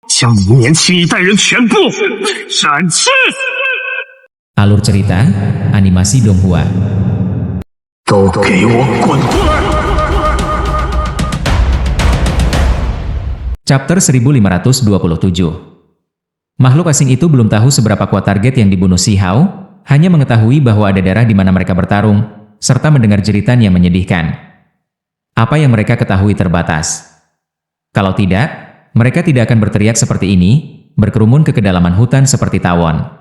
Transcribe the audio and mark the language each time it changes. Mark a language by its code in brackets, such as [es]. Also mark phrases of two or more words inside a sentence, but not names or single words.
[zh] 将你们年轻一代人全部斩去。 [id] Alur cerita, animasi Donghua. [zh] 都给我滚出来！ [id] Chapter 1527. Makhluk asing itu belum tahu seberapa kuat target yang dibunuh Si Hao, hanya mengetahui bahwa ada darah di mana mereka bertarung, serta mendengar jeritan yang menyedihkan. Apa yang mereka ketahui terbatas. Kalau tidak, mereka tidak akan berteriak seperti ini, berkerumun ke kedalaman hutan seperti tawon.